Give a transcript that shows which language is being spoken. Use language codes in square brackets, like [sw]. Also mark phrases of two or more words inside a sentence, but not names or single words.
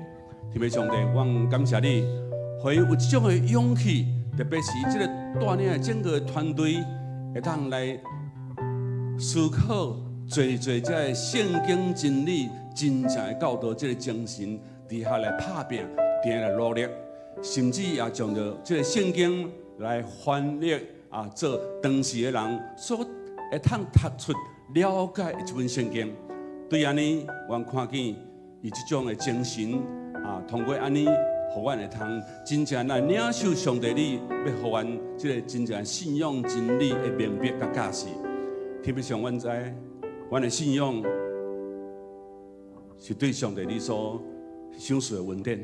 [nan] 特别上帝，我感谢你，互伊有这种的勇气，特别是这个带领的整个团队，会当来思考做这个圣经真理真正的教导，这个精神底下来打拼，底下来努力。甚至也将着这个圣经来翻译做当时的人所会通读出了解的一本圣经。对安尼，阮看见伊这种的精神通过安尼，互阮会通真正来领受上帝你要互阮这个真正信仰真理的明白甲价值。特别上，阮知阮的信仰是对上帝你所享受的恩典。